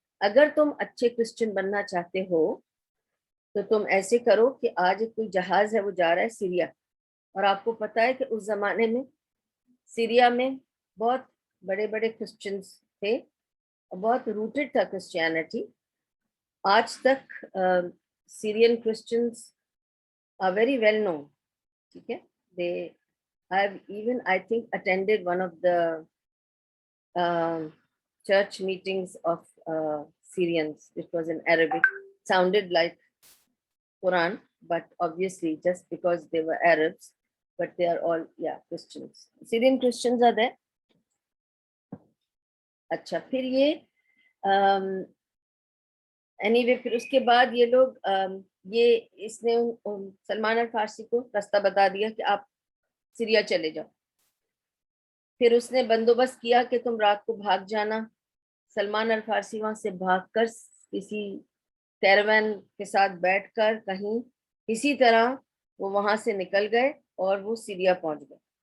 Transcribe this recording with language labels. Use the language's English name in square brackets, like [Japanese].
[Urdu] اگر تم اچھے کرسچن بننا چاہتے ہو تو تم ایسے کرو کہ آج کوئی جہاز ہے وہ جا رہا ہے سیریا، اور آپ کو پتا ہے کہ اس زمانے میں سیریا میں بہت بڑے بڑے کرسچنز تھے اور بہت روٹڈ تھا کرسچینٹی. آج تک [English] Syrian Christians are very well known. [Urdu] ٹھیک ہے، [English] they have even I think attended one of the church meetings of Syrians, which was in Arabic. Sounded like Quran, but obviously just because they were Arabs, but they are all, yeah, Christians. Syrian Christians are there. [Urdu] اچھا پھر یہ any way پھر اس کے بعد یہ لوگ یہ اس نے سلمان الفارسی کو راستہ بتا دیا کہ آپ سیریا چلے جاؤ. پھر اس نے بندوبست کیا کہ تم رات کو بھاگ جانا. سلمان الفارسی وہاں سے بھاگ کر کسی کیروین کے ساتھ بیٹھ کر کہیں اسی طرح وہ وہاں سے نکل گئے اور وہ سیریا پہنچ گئے.